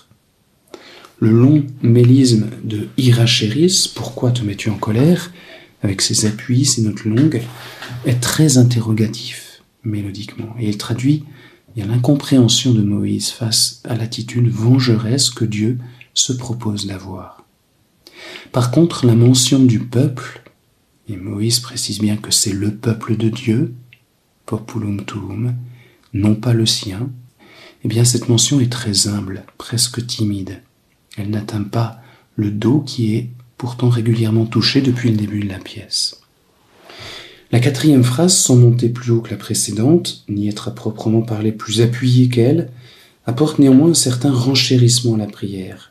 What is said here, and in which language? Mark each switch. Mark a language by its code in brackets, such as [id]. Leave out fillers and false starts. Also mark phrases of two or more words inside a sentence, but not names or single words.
[fr] Le long mélisme de Irachéris, pourquoi te mets-tu en colère, avec ses appuis, ses notes longues, est très interrogatif mélodiquement, et il traduit l'incompréhension de Moïse face à l'attitude vengeresse que Dieu se propose d'avoir. Par contre, la mention du peuple, et Moïse précise bien que c'est le peuple de Dieu, [la] populum tuum, [fr] non pas le sien, eh bien cette mention est très humble, presque timide. Elle n'atteint pas le do qui est pourtant régulièrement touché depuis le début de la pièce. La 4e phrase, sans monter plus haut que la précédente, ni être à proprement parler plus appuyée qu'elle, apporte néanmoins un certain renchérissement à la prière.